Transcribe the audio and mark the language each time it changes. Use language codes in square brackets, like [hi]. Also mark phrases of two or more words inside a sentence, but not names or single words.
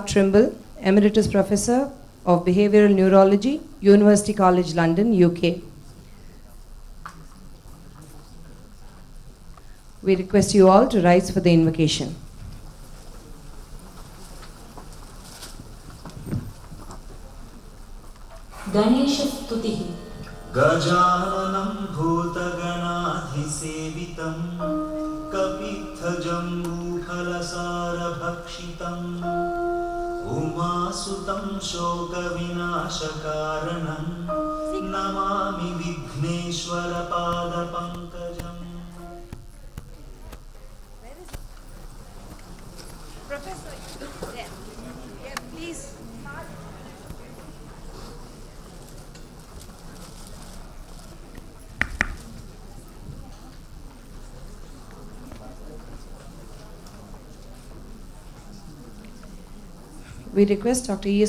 [en] Trimble, Emeritus Professor of Behavioral Neurology, University College London, UK. We request you all to rise for the invocation. [sa] गणेश स्तुतिः. गजाननं भूतगणाधिसेवितं कपित्थजम्बूफलसार भक्षितं उमासुतं शोकविनाशकारणं नमामि विघ्नेश्वर पाद पङ्कजम्. [en] Professor, there. Yeah, please. We request Dr. E.S.